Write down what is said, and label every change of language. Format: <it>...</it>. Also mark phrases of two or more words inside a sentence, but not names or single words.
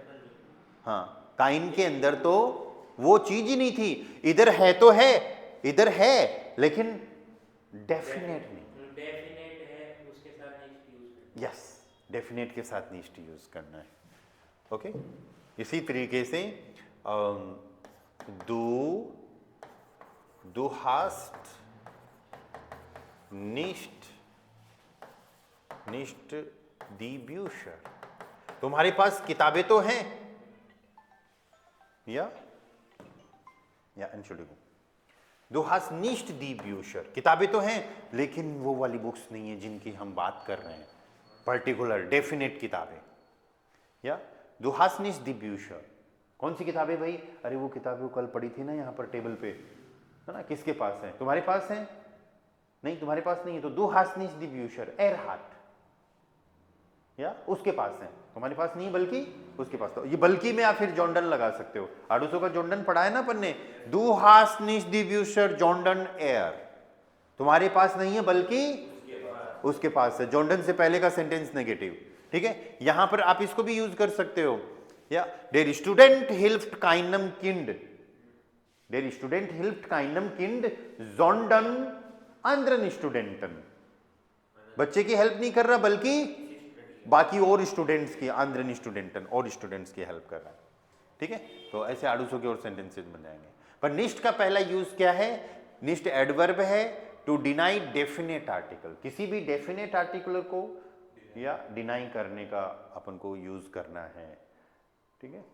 <hi>हाँ, काइन के अंदर तो वो चीज ही नहीं थी, इधर है तो है, इधर है लेकिन डेफिनेट नहीं। यस, डेफिनेट के साथ निष्ठ यूज करना है, ओके। इसी तरीके से</hi> <de>du hast nicht die Bücher।</de> <hi>तुम्हारे पास किताबें तो हैं, या</hi> <de>Entschuldigung, du hast nicht die Bücher,</de> <hi>किताबें तो हैं लेकिन वो वाली बुक्स नहीं है जिनकी हम बात कर रहे हैं,</hi> <en>particular definite</en> <hi>किताबें।</hi> <de>या du hast nicht die Bücher,</de> <hi>कौन सी किताबें भाई? अरे वो किताबें कल पढ़ी थी ना यहाँ पर टेबल पे, है ना, किसके पास है? तुम्हारे पास है? नहीं, तुम्हारे पास नहीं है, तो</hi> <de>du hast nicht die Bücher, er hat,</de> <hi>या उसके पास है, तुम्हारे पास नहीं बल्कि उसके पास। तो ये बल्कि में आप फिर जॉन्डन लगा सकते हो, आडूसो का जॉन्डन पढ़ा है ना अपन ने,</hi> <de>du hast nicht die Bücher sondern er,</de> <hi>तुम्हारे पास नहीं है बल्कि उसके पास है। जॉन्डन से पहले का</hi> <en>sentence negative,</en> <hi>ठीक है। यहां पर आप इसको भी यूज कर सकते हो, या</hi> <de>der Student hilft keinem Kind, der Student hilft keinem Kind sondern anderen Studenten,</de> <hi>बच्चे की हेल्प नहीं कर रहा बल्कि बाकी और स्टूडेंट्स की,</hi> <de>anderen Studenten</de> <hi>और स्टूडेंट्स की हेल्प कर रहा है, ठीक है। तो ऐसे आडूसो के और सेंटेंसेस बन जाएंगे। पर निष्ठ का पहला यूज क्या है? निष्ठ एडवर्ब है</hi> <en>to deny definite article,</en> <hi>किसी भी</hi> <en>definite article</en> <hi>को या डिनाई करने का अपन को यूज करना है, ठीक है।</hi>